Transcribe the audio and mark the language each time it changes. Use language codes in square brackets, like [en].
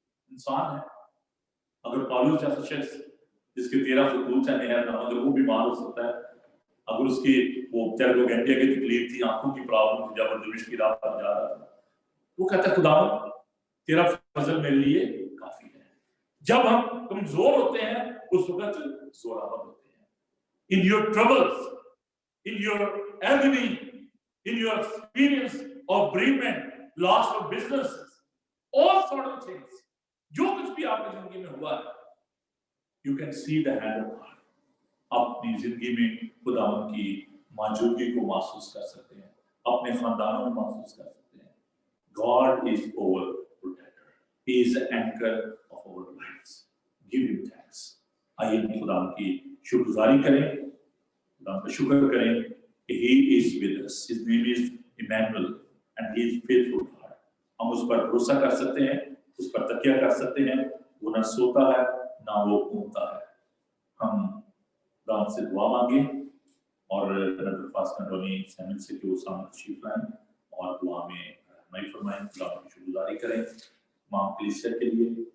[hi] इंसान है, अगर पौलुस जैसा शख्स जिसके 13 खतूत है नहर में, अगर वो बीमार हो सकता है, अगर उसकी वो टेरोगेंटिया की तकलीफ थी, आंखों की प्रॉब्लम थी, जब दमिश्क की राह पर जा रहा था, वो कहता है खुदावन तेरा फजल मेरे लिए काफी है. जब हम कमजोर होते हैं उस वक्त जोरावर होते हैं. [en] in your troubles, in your agony, in your experience of bereavement, loss of businesses, all sort of things, [hi] जो कुछ भी आपकी जिंदगी में हुआ है, [en] you can see the hand of God. [hi] आप अपनी जिंदगी में खुदावंद की मौजूदगी को महसूस कर सकते हैं, अपने खानदानों में महसूस कर सकते हैं. [en] God is our protector. He is the anchor of our lives. Give him thanks. [hi] आइए हम खुदावंद की शुक्रगुजारी करें, खुदा का शुक्र करें कि [en] he is with us. His name is Emmanuel and he is faithful God. [hi] हम उस पर भरोसा कर सकते हैं, उस पर तकिया कर सकते हैं. वो न सोता है ना वो ऊँगता है. हम खुदा से दुआ मांगे और नजर पास कंट्रोली सैमिल से कि वो सामने तशरीफ लाएं और दुआ में रहनुमाई फरमाएं. खुदा की शुक्रगुजारी करें तमाम कलीसिया के लिए.